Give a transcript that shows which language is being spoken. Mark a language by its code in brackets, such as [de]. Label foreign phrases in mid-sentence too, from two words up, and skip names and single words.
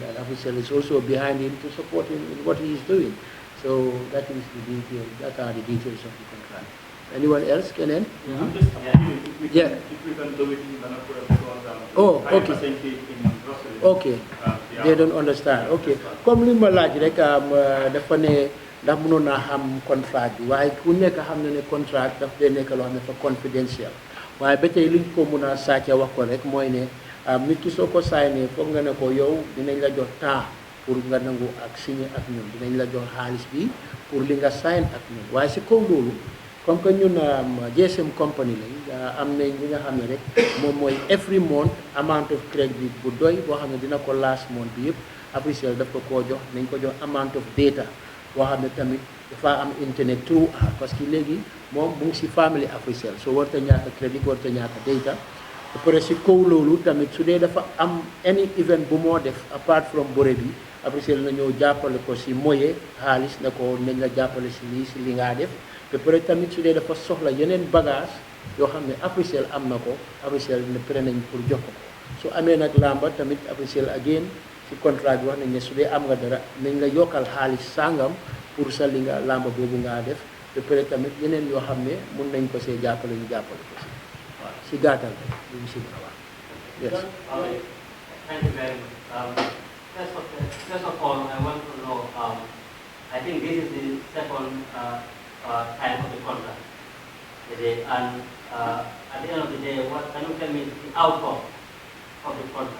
[en] And Africell is also behind him to support him in what he is doing. So that is the detail. That are the details of the contract. Anyone else can end? I'm just if we can do it in Manapura because okay. in groceries. Okay. They don't understand. Okay. [wo] Comme li ma laaj rek dafa ne ndax mënoon naa xam contrat bi waaye ku nekk xam na ne contrat daf dee nekk loo xam ne fa confidential waaye ba tey liñ ko mën a sàcce wax ko rek mooy ne nit ki soo ko signé foog nga ne ko yow dinañ la jox [fr] temps pour [wo] nga nangu ak signé ak ñun dinañ la jox xaalis bi pour li nga sign ak ñun waaye si kaw loolu [fr] comme que [wo] ñun [en] GSM company [wo] lañ am nañ li nga xam ne rek moom mooy [en] every month amount of credit [wo] bu doy boo xam ne dina ko [en] last month [wo] bi yëpp Africell daf ko koo jox nañ ko jox [en] amount of data [wo] boo xam ne tamit dafa am [en] internet through [fr] parce que [wo] léegi moom mu ngi si family Africell so warta ñaaka crédit warta ñaaka data ba pare si kaw loolu tamit su dee dafa am [en] any event [wo] bu moo def [en] apart from [wo] bore bi Africell na ñëw jàppale ko si moyen xaalis na ko nañ la jàppale si li ngaa def ba pare tamit su dee dafa soxla yeneen bagage yoo xam ne Africell am na ko Africell ne pare nañ pour jox ko su amee nag lamba tamit Africell again ci contrat bi wax nañ ne su dee am nga dara nañ la yokkal xaalis sangam pour sa li nga lamba boobu ngaa def te [fr] peut être [wo] tamit yeneen yoo xam ne mun nañ ko see jàppale ñu jàppale ko si waaw si gàttal rek lu mu si mën a wax. [en] Yes. Thank you very much. First of all, I want to know, I think this is the second time of the contract. And at the end of the day, what can you tell me is the outcome of the contract?